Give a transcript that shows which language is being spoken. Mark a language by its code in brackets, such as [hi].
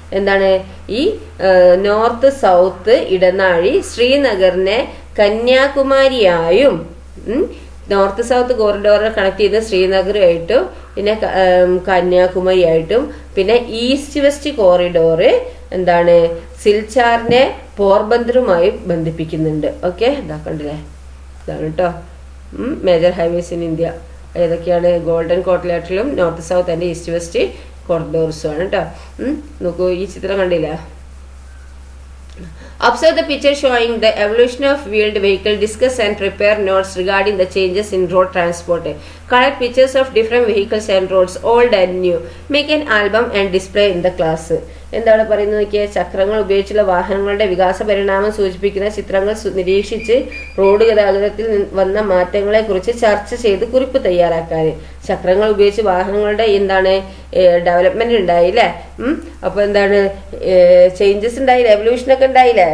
[ml] എന്താണ് ഈ north south ഇടനാഴി ശ്രീനഗറിനെ കന്യാകുമാരിയായും നോർത്ത് സൗത്ത് കോറിഡോറിനെ കണക്ട് ചെയ്ത് ശ്രീനഗറുമായിട്ടും പിന്നെ കന്യാകുമാരി ആയിട്ടും പിന്നെ ഈസ്റ്റ് വെസ്റ്റ് കോറിഡോർ എന്താണ് സിൽച്ചാറിനെ പോർബന്ദറുമായി ബന്ധിപ്പിക്കുന്നുണ്ട്. ഓക്കെ, ഇതാക്കണ്ടല്ലേ, ഇതാണ് കേട്ടോ മേജർ ഹൈവേസ് ഇൻ ഇന്ത്യ. ഏതൊക്കെയാണ്? Golden കോട്ട്ലാറ്ററലും north south and east west കോറിഡോർസും ആണ് കേട്ടോ. നോക്കൂ, ഈ ചിത്രം കണ്ടില്ല? [en] Observe the picture showing the evolution of wheeled vehicle. Discuss and prepare notes regarding the changes in road transport. Collect pictures of different vehicles and roads, old and new. Make an album and display in the class. [ml] എന്താണ് പറയുന്നത് നോക്കിയാൽ, ചക്രങ്ങൾ ഉപയോഗിച്ചുള്ള വാഹനങ്ങളുടെ വികാസ പരിണാമം സൂചിപ്പിക്കുന്ന ചിത്രങ്ങൾ നിരീക്ഷിച്ച് റോഡ് ഗതാഗതത്തിൽ വന്ന മാറ്റങ്ങളെ കുറിച്ച് ചർച്ച ചെയ്ത് കുറിപ്പ് തയ്യാറാക്കാൻ. ചക്രങ്ങൾ ഉപയോഗിച്ച് വാഹനങ്ങളുടെ എന്താണ് ഡെവലപ്മെന്റ് ഉണ്ടായില്ലേ? അപ്പൊ എന്താണ് ചേഞ്ചസ് ഉണ്ടായില്ലേ? എവല്യൂഷനൊക്കെ ഉണ്ടായില്ലേ?